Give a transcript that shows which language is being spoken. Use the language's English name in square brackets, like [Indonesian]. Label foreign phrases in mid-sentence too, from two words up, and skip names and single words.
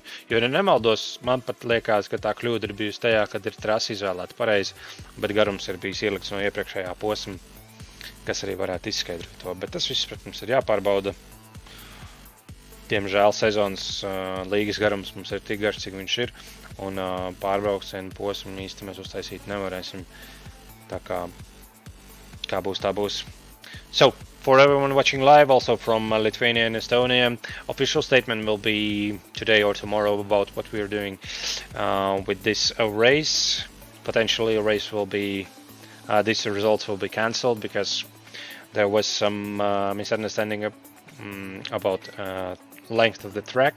[Latvian] Jo, ja nemaldos, man pat liekas, ka tā kļūda ir bijusi tajā, kad ir trasa izvēlēta pareizi, bet garums ir bijis ielikts no iepriekšējā posma, kas arī varētu izskaidrot to. Bet tas viss, protams, ir jāpārbauda. Diemžēl sezonas līgas garums mums ir tik garš, cik viņš ir, un pārbraucienu posmu īsti mēs uztaisīt nevarēsim. Tā kā būs, tā būs. [English] So, for everyone watching live, also from Lithuania and Estonia, official statement will be today or tomorrow about what we are doing with this race. Potentially a race will be, these results will be cancelled because there was some misunderstanding about length of the track.